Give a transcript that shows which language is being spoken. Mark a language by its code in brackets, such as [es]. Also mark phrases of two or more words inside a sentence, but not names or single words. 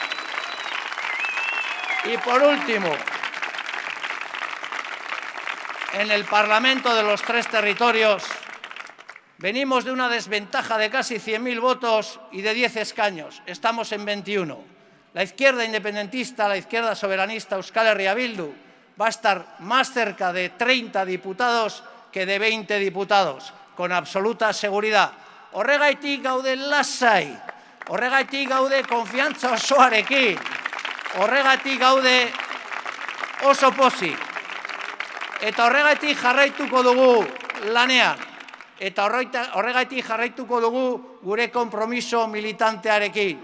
[es] Y por último, en el Parlamento de los 3 territorios venimos de una desventaja de casi 100.000 votos y de 10 escaños. Estamos en 21. La izquierda independentista, la izquierda soberanista Euskal Herria Bildu va a estar más cerca de 30 diputados que de 20 diputados, con absoluta seguridad. [eu] Horregaitik gaude lasai, horregaitik gaude konfiantza osoarekin, horregaitik gaude oso pozik. Eta horregaitik jarraituko dugu lanean, eta horregaitik jarraituko dugu gure konpromiso militantearekin.